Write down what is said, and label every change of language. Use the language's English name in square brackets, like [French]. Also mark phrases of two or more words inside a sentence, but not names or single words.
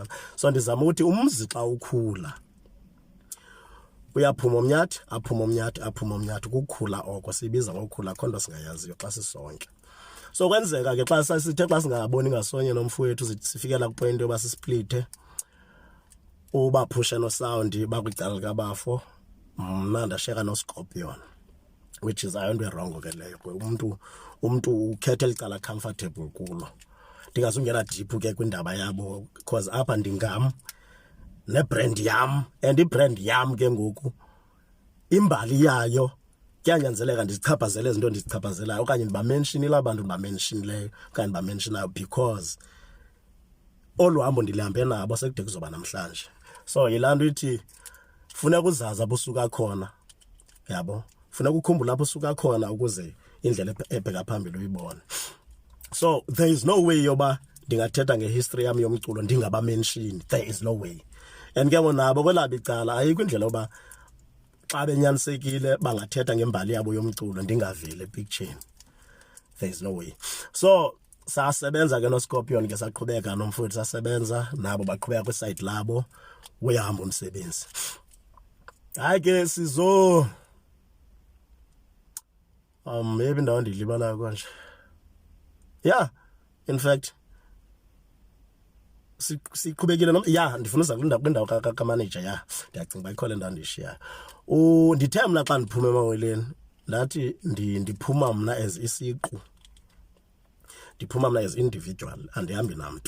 [Xhosa] So ndizama ukuthi umzi xa ukhula uyaphuma umnyathi aphuma umnyathi ukukhula oko sibiza ngokukhula khonto singayaziyo xa sisonke. So kwenzeka ke xa sithe xa singaboni ngasonye nomfowethu sifikela kupoint yoba sisplithe uba phusha no sound bakwicala likabafo mna ndasheka no Scorpion, [English] which is [Xhosa] ayonto wrong ke leyo. Umuntu ukhetha elicala comfortable kulo. Ndingazungena deep ke kwindaba yabo because apha ndingam nebrand yam and ibrand yam ke ngoku imbali yayo kuyanyanzeleka ndizichaphazele izinto ndizichaphazelayo okanye ndibamentionile abantu ndibamentionile okanye ndibamentionayo because olu hambo ndilihambe nabo sekude kuzoba namhlanje. So yilaa nto ithi funeka uzazi apho usuka khona, yabo, funeka ukhumbula apho usuka khona ukuze indlela ebheka phambili uyibone. [English] So there is no way [Xhosa] yoba ndingathetha ngehistory yami yomculo ndingabamention, [English] there is no way. [Xhosa] And ke nabo kwelabo icala ayikho indlela yoba xa benyanisekile bangathetha ngembali yabo yomculo ndingaveli epicture. [English] There is no way. [Xhosa] So sasebenza ke no Scorpion ke saqhubeka nomfowethu sasebenza nabo baqhubeka kwiside labo uyahamba umsebenzi. Hayi ke sizo maybe ndawo ndilibala kanje. [English] Yeah, in fact [Xhosa] siqhubekile ndifuna uza kwindawo ka-manager ndiyacinga uba ikhole ndawo ndishiyayo. Ndithe mna xa ndiphume emaweleni ndathi ndiphuma mna as isiqu, ndiphuma mna [English] as individual [Xhosa] andihambi namntu.